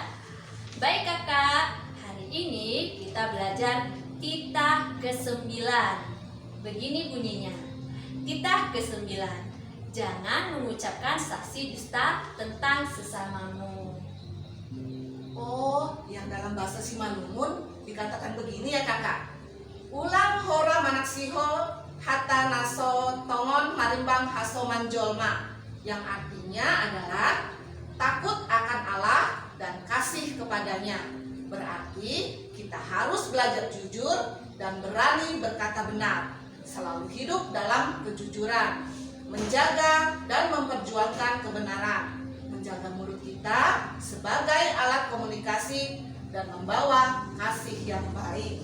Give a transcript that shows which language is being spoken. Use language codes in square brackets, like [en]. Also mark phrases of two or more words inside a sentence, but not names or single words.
[id] Baik kakak, hari ini kita belajar titah ke-9. Begini bunyinya, titah ke-9. Jangan mengucapkan saksi dusta tentang sesamamu. Oh, yang dalam bahasa Simalungun dikatakan begini ya kakak. [bts] Ulang hora manaksiho hata naso tongon marimbang haso manjolma. [id] Yang artinya adalah takut akan Allah dan kasih kepadanya. Berarti kita harus belajar jujur dan berani berkata benar. Selalu hidup dalam kejujuran, menjaga dan memperjuangkan kebenaran, menjaga mulut kita sebagai alat komunikasi dan membawa kasih yang baik.